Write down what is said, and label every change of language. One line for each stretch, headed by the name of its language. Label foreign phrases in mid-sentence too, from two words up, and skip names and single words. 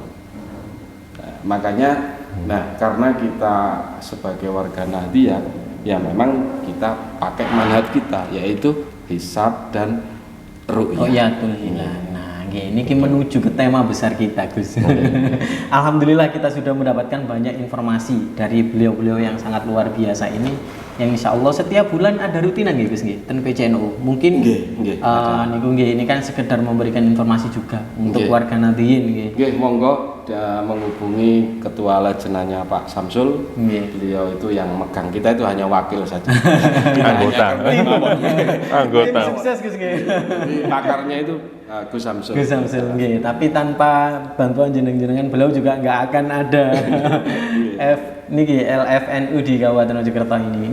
Indonesian: Makanya karena kita sebagai warga Nahdiyah ya memang kita pakai manhaj kita yaitu hisab dan ru'yah.
Arabic: رؤية الهلال.
Indonesian: Nah, ini menuju ke tema besar kita, Gus. Alhamdulillah kita sudah mendapatkan banyak informasi dari beliau-beliau yang sangat luar biasa ini, yang
Arabic: إن شاء الله
Indonesian: setiap bulan ada rutinan
Javanese: nggih Gus nggih ten
Indonesian: PCNU. Mungkin
Javanese: niku nggih
Indonesian: ini kan sekedar memberikan informasi juga untuk warga Nahdliyin nggih.
Javanese: Nggih, monggo
Indonesian: menghubungi ketua lejenanya Pak Samsul. Beliau itu yang megang, kita itu hanya wakil saja. Anggota. Sukses Gus nggih. Pakarnya itu Gus Samsul. Gus Samsul nggih, tapi tanpa bantuan jenengan beliau juga nggak akan ada LFNU di Kabupaten Mojokerto ini.